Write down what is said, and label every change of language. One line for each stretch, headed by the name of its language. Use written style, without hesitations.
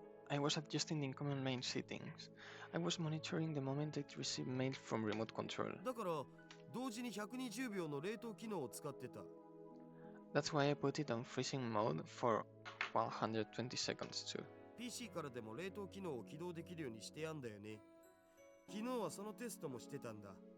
English: I was adjusting the incoming main settings. I was monitoring the moment I received mail from remote control.
Japanese: だから同時に120秒の冷凍機能を使ってた。
English: That's why I put it on freezing mode for 120 seconds too.
Japanese: PC からでも冷凍機能を起動できるようにしてやんだよね。昨日はそのテストもしてたんだ。